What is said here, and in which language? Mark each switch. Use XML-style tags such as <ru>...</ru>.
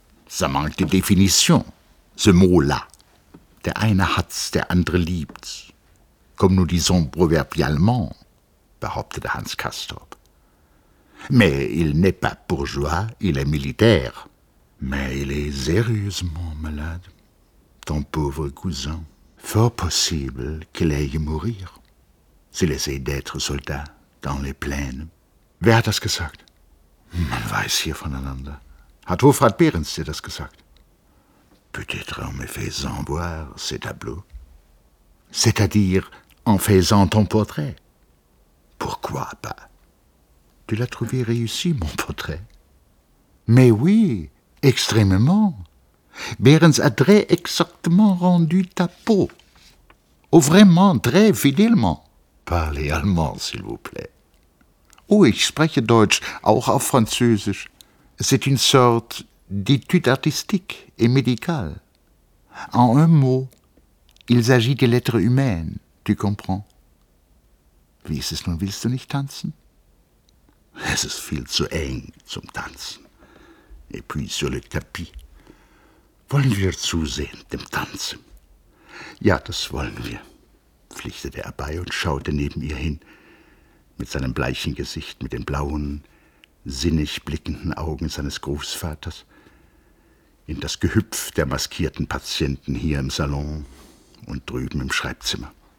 <fr>Ça manque de définition, ce mot-là.</fr> <de>Der eine hat's, der andere liebt's.</de> <fr>Comme nous disons proverbialement,</fr> <de>behauptete Hans Castorp.</de> <fr>Mais il n'est pas bourgeois, il est militaire. Mais il est sérieusement malade, ton pauvre cousin. Fort possible qu'il aille mourir, s'il essaye d'être soldat dans les plaines.</fr> <de>Wer hat das gesagt? Man weiß hier voneinander. Hat Hofrat Behrens dir das gesagt?</de> <fr>Peut-être en me faisant voir ces tableaux. C'est-à-dire en faisant ton portrait. Pourquoi pas? Tu l'as trouvé réussi, mon portrait? Mais oui, extrêmement. Behrens a très exactement rendu ta peau. Oh, vraiment, très fidèlement. Parlez allemand, s'il vous plaît.</fr> <de>Oh, ich spreche Deutsch, auch auf Französisch.</de> <fr>C'est une sorte d'étude artistique et médicale. En un mot, il s'agit de l'être humain, tu comprends?</fr> <de>Wie ist es nun, willst du nicht tanzen? Es ist viel zu eng zum Tanzen.</de> <fr>Et puis sur le tapis.</fr> <de>Wollen wir zusehen, dem Tanzen? Ja, das wollen wir, pflichtete er bei und schaute neben ihr hin, mit seinem bleichen Gesicht, mit den blauen, sinnig blickenden Augen seines Großvaters, in das Gehüpf der maskierten Patienten hier im Salon und drüben im Schreibzimmer.</de>